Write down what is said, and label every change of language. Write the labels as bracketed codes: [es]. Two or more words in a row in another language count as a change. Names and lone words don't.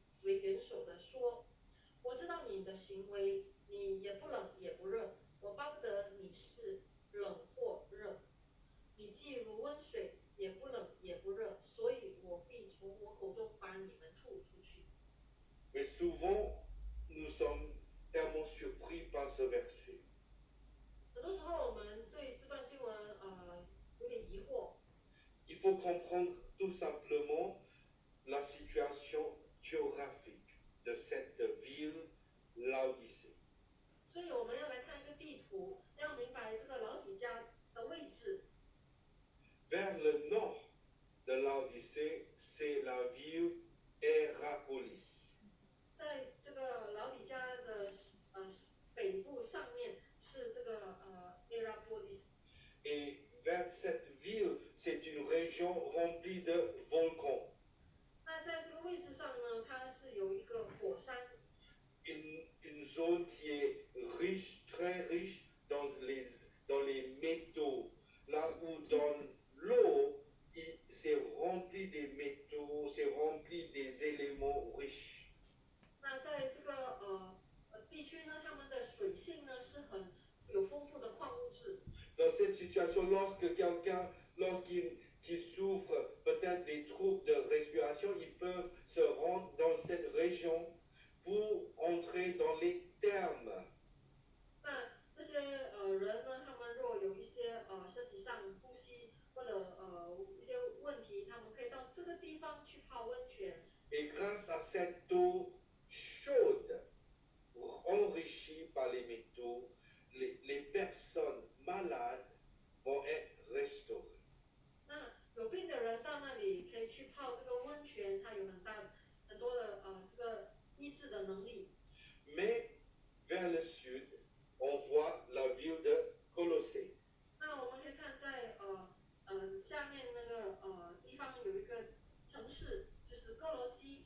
[zh] 为元首的说：“我知道你的行为，你也不冷也不热，我巴不得你是冷或热。你既如温水，也不冷也不热，所以我必从我口中把你们吐出去。” [fr] Mais souvent, nous sommes tellement surpris par ce verset. [zh] 很多时候，我们对这段经文有点疑惑。 [fr] Il faut comprendre tout simplement la situation géographique de cette ville Laodicée. [zh] 所以我们要来看一个地图，要明白这个老底嘉的位置。 [fr] Vers le nord de Laodicée, c'est la ville Hierapolis. [zh] 在这个老底嘉的北部上面是这个 Hierapolis。 [fr] Et vers cette ville, c'est une région remplie de volcans. [zh] 那在这个位置上呢，它是有一个火山。 [fr] Une zone qui est riche, très riche dans les métaux. Là où dans l'eau, c'est rempli des métaux, c'est rempli des éléments riches. [zh] 那在这个地区呢，他们的水性呢是很有丰富的矿物质。 [fr] Dans cette situation, lorsque quelqu'un, qui souffre peut-être des troubles de respiration, ils peuvent se rendre dans cette région pour entrer dans les thermes. [zh] 那这些人呢，他们若有一些身体上呼吸或者一些问题，他们可以到这个地方去泡温泉。 [fr] Et grâce à cette eau chaude, enrichie par les métaux, les personnes malades vont être restaurées. [zh] 那有病的人到那里可以去泡这个温泉，它有很多的这个医治的能力。 [fr] Mais vers le sud, on voit la ville de Colossée. [zh] 那我们可以看在下面那个地方有一个城市，就是哥罗西。